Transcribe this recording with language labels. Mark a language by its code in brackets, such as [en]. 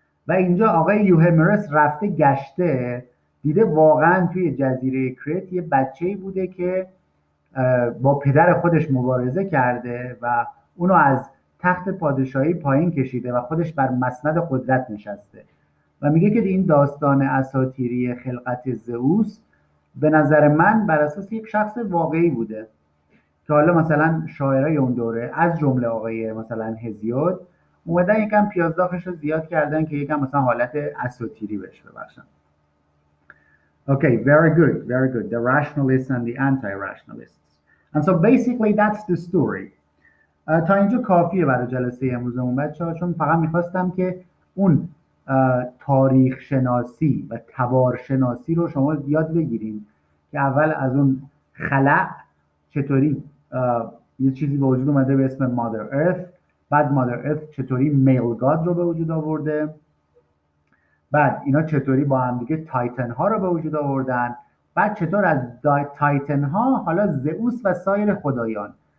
[fa] و اینجا آقای یوهمرس رفته گشته دیده واقعا توی جزیره کریت یه بچه‌ای بوده که با پدر خودش مبارزه کرده و اونو از تخت پادشاهی پایین کشیده و خودش بر مسند قدرت نشسته و میگه که این داستان اساطیری خلقت زئوس به نظر من بر اساس یک شخص واقعی بوده که حالا مثلا شاعرای اون دوره از جمله آقای مثلا هزیود اومدن یکم پیازداغش رو زیاد کردن که یکم مثلا حالت اساطیری بهش ببخشن. [en] Okay, very good. The rationalists and the anti-rationalists. And so basically that's the story. [fa] تا اینجا کافیه برای جلسه امروزمون بچه‌ها، چون فقط میخواستم که اون تاریخ شناسی و تبار شناسی رو شما یاد بگیریم که اول از اون خلق چطوری یه چیزی به وجود اومده به اسم مادر ارث، بعد مادر ارث چطوری میل گاد رو به وجود آورده، بعد اینا چطوری با هم دیگه تایتن ها رو به وجود آوردن، بعد چطور از تایتن ها حالا زئوس و سایر خدایان.